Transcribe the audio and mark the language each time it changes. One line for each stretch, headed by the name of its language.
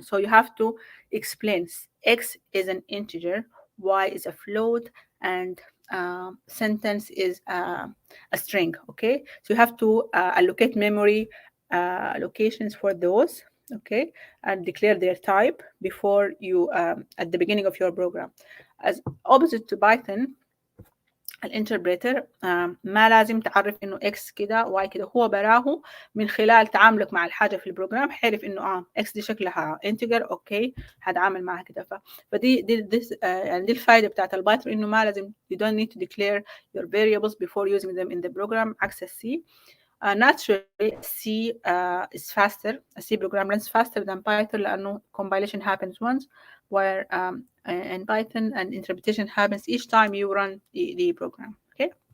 English: So you have to explain X is an integer, Y is a float, and sentence is a string. Okay, so you have to allocate memory allocations for those. Okay, and declare their type before you at the beginning of your program.
Arabic: As opposite to Python, الانتربريتر ما لازم تعرف انه اكس كده واي كده، هو براه من خلال تعاملك مع الحاجه في البروجرام حيعرف انه اكس دي شكلها انتجر، اوكي هتعامل معها كده. فدي يعني دي الفائده بتاعت البايثون، انه ما لازم
English: you don't need to declare your variables before using them in the program
Arabic: عكس السي.
English: Naturally, C is faster. A C program runs faster than Python لأنه compilation happens once, where in Python and interpretation happens each time you run the program. Okay.